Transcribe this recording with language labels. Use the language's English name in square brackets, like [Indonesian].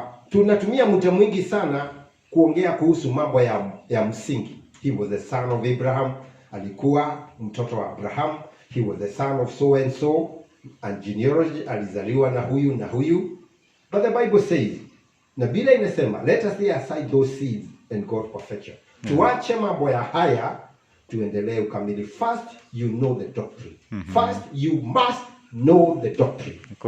[Swahili] Tunatumia muda mwingi sana kuongea kuhusu mambo ya msingi. [English] He was the son of Abraham. [Swahili] Alikuwa mtoto wa Abraham. [English] He was the son of so and so. And genealogy, [Swahili] alizaliwa na huyu na huyu. [English] But the Bible says, [Swahili] na Biblia inasema, [English] let us lay aside those seeds and go to perfection. [Swahili] Tuache mambo ya haya, tuendelee ukamilifu. [English] First you know the doctrine. First you must know the doctrine.